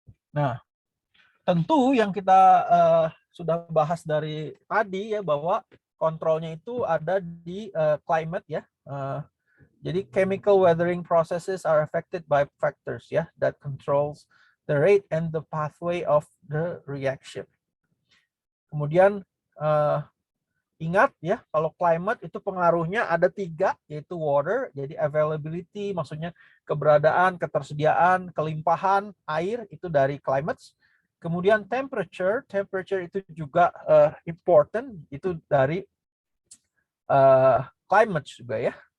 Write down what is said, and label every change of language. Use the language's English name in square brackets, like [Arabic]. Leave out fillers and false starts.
[Indonesian] Nah, tentu yang kita sudah bahas dari tadi ya bahwa kontrolnya itu ada di climate ya. [English] Jadi chemical weathering processes are affected by factors ya that controls the rate and the pathway of the reaction. [Indonesian] Kemudian ingat ya kalau climate itu pengaruhnya ada 3 yaitu water, jadi availability maksudnya keberadaan, ketersediaan, kelimpahan air itu dari climate. Kemudian temperature itu juga important itu dari climate juga ya.